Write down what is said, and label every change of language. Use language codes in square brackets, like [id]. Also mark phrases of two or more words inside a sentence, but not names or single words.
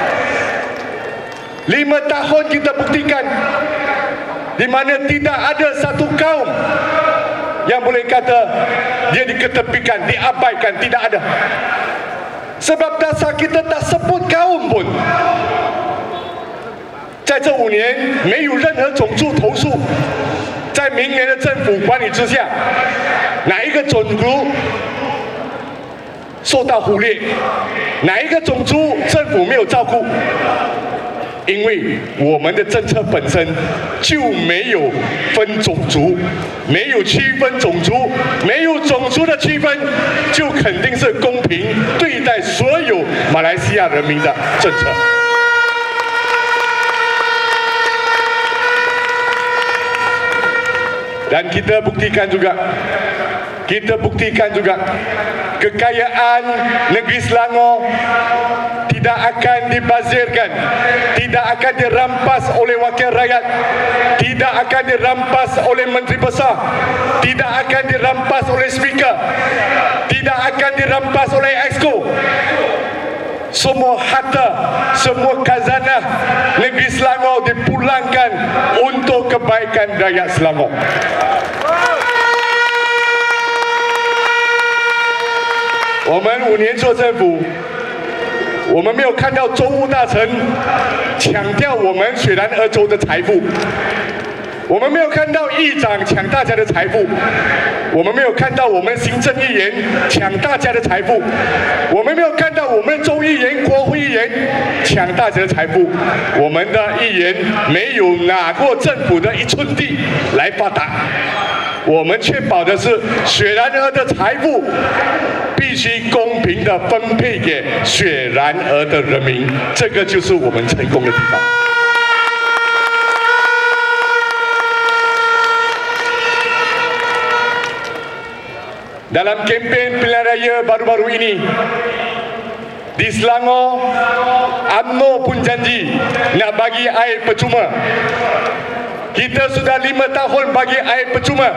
[ms] 5 tahun kita buktikan di mana tidak ada satu kaum yang boleh kata dia diketepikan, diabaikan. Tidak ada. Sebab dasar kita tak sebut kaum pun. [zh] 在这5年没有任何种族投诉，在明年的政府管理之下，哪一个种族受到忽略，哪一个种族政府没有照顾？因为我们的政策本身就没有分种族，没有区分种族，没有种族的区分，就肯定是公平对待所有马来西亚人民的政策。 [ms] Dan kita buktikan juga kekayaan negeri Selangor tidak akan dibazirkan, tidak akan dirampas oleh wakil rakyat, tidak akan dirampas oleh menteri besar, tidak akan dirampas oleh speaker, tidak akan dirampas oleh exco. Semua harta, semua khazanah negeri Selangor dipulangkan untuk kebaikan rakyat Selangor. [zh] Kita 5 年做政府，我们没有看到州务大臣抢掉我们雪兰莪州的财富，我们没有看到议长抢大家的财富，我们没有看到我们行政议员抢大家的财富，我们没有看到我们州议员、国会议员抢大家的财富，我们的议员没有拿过政府的1寸地来发达。我们确保的是雪兰莪的财富必须公平地分配给雪兰莪的人民，这个就是我们成功的地方。 [ms] Dalam kempen pilihan raya baru-baru ini di Selangor, UMNO pun janji nak bagi air percuma. [zh] Kita sudah 5 tahun bagi air percuma.